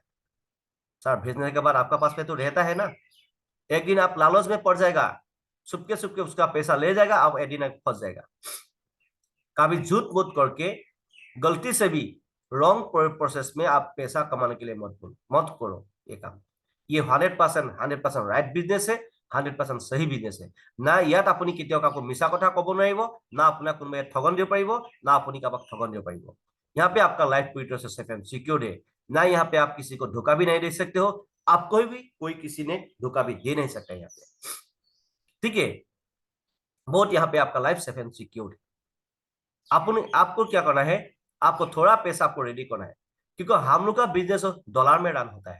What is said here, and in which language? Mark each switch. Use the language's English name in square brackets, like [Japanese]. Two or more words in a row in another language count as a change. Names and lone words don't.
[Hindi] सर भेजने के बाद आपका पास में तो रहता है ना, एक दिन आप लालच में पड़ जाएगा, सुपके उसका पैसा ले जाएगा, आप एक दिन फंस जाएगा। कभी झूठ मूठ करके गलती से भी [English] wrong process [Hindi] में आप पैसा कमाने के लिए मत करो ये काम। ये 100% [English] right business [Hindi] है, 100% सही बिजनेस है। [Assamese] না ইয়াত আপুনি কেতিয়াও কাকো মিছা কথা কব নোৱাৰিব, না আপোনাক কোনোবাই ঠগন দিব পাৰিব, না আপুনি কাৰোবাক ঠগন দিব পাৰিব। [Hindi] यहाँ पे आपका लाइफ पूरी तरह से [English] safe and secure [Hindi] है। ना यहाँ पे आप किसी को धोखा भी नहीं दे सकते हो, आपको भी कोई किसी ने धोखा भी दे नहीं सकता यहाँ पे, ठीक है। बहुत यहाँ पे आपका लाइफ [English] safe and secure [Hindi] है। आपको क्या करना है, आपको थोड़ा पैसा आपको रेडी करना है, क्योंकि हम लोग का बिजनेस डॉलर में रन होता है।